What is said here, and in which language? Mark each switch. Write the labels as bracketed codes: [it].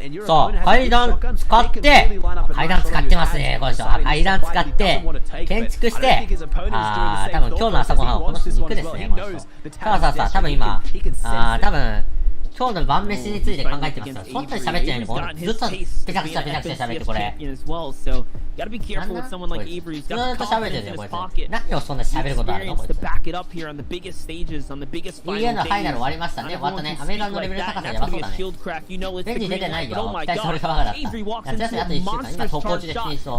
[ja] そう、階段使って、階段使ってますね、この人。階段使って、建築して、多分今日の朝ごはんはこの人肉ですね、この人。さ、多分今、多分、今日の晩飯について考えてますよ。本当に喋ってないのこれずっとペチャクチャ喋ってこれ。 [en] Gotta be careful with someone like Avery who's got confidence in his pocket. [ja] 何をそんな喋ることあるのこいつ。 [en] To back it up here on the biggest stages, on the biggest final days. [ja] のファイナル終わりましたね。終わったね。アメリカのレベル高さやばそうだね。ベンジ出てないよ。期待それがバカだった。夏休みあと1週間。今走行中でフィニッシュ。